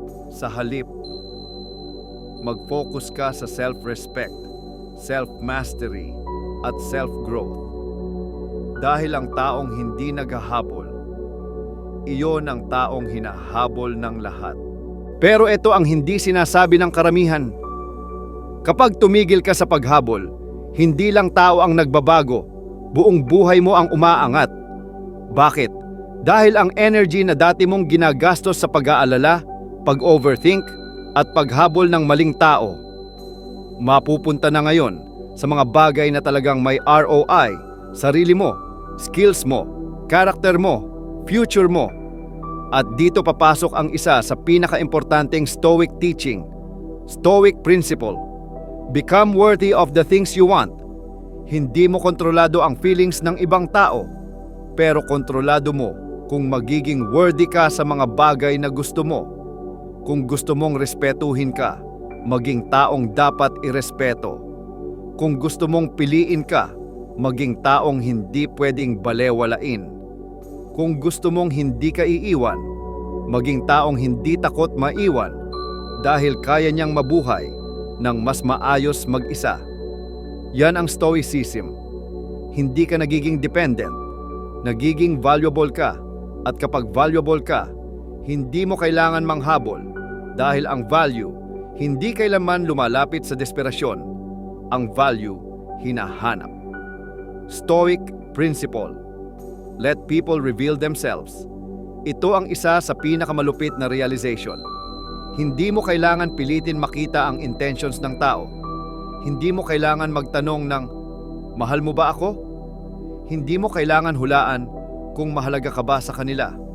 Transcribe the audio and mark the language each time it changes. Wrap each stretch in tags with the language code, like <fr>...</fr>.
<tl>Sa halip, mag-focus ka sa self-respect, self-mastery, at self-growth. Dahil ang taong hindi naghahabol, iyon ang taong hinahabol ng lahat. Pero ito ang hindi sinasabi ng karamihan. Kapag tumigil ka sa paghabol, hindi lang tao ang nagbabago, buong buhay mo ang umaangat. Bakit? Dahil ang energy na dati mong ginagastos sa pag-aalala, pag-overthink, at paghabol ng maling tao, mapupunta na ngayon sa mga bagay na talagang may ROI, sarili mo, skills mo, karakter mo, future mo. At dito papasok ang isa sa pinaka-importanteng Stoic teaching, Stoic principle.</tl> <en>Become worthy of the things you want.</en> <tl>Hindi mo kontrolado ang feelings ng ibang tao, pero kontrolado mo kung magiging worthy ka sa mga bagay na gusto mo. Kung gusto mong respetuhin ka, maging taong dapat irespeto. Kung gusto mong piliin ka, maging taong hindi pwedeng balewalain. Kung gusto mong hindi ka iiwan, maging taong hindi takot maiwan dahil kaya niyang mabuhay ng mas maayos mag-isa. Yan ang Stoicism. Hindi ka nagiging dependent, nagiging valuable ka. At kapag valuable ka, hindi mo kailangan manghabol dahil ang value hindi kailanman lumalapit sa desperasyon. Ang value hinahanap. Stoic principle.</tl> <en>Let people reveal themselves.</en> <tl>Ito ang isa sa pinakamalupit na realization. Hindi mo kailangan pilitin makita ang intentions ng tao. Hindi mo kailangan magtanong ng, mahal mo ba ako? Hindi mo kailangan hulaan kung mahalaga ka ba sa kanila.</tl>